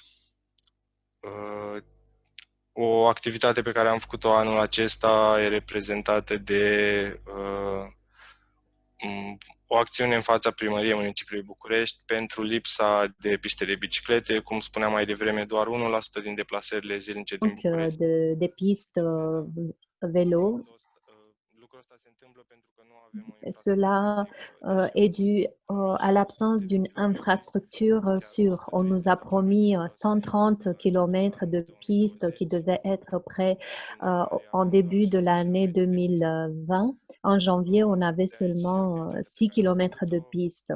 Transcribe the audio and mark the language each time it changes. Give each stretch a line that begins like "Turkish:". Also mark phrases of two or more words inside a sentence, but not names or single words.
Romanian: O activitate pe care am făcut-o anul acesta e reprezentată de o acțiune în fața primăriei municipiului București pentru lipsa de piste de biciclete. Cum spuneam mai devreme, doar 1% din deplasările zilnice din București.
French: De pistes vélo.
Romanian: Lucrul ăsta se întâmplă pentru că nu avem o
French: Cela est dû à l'absence d'une infrastructure sûre. On nous a promis 130 km de pistes qui devaient être prêts en début de l'année 2020. En janvier, on avait seulement 6 km de pistes.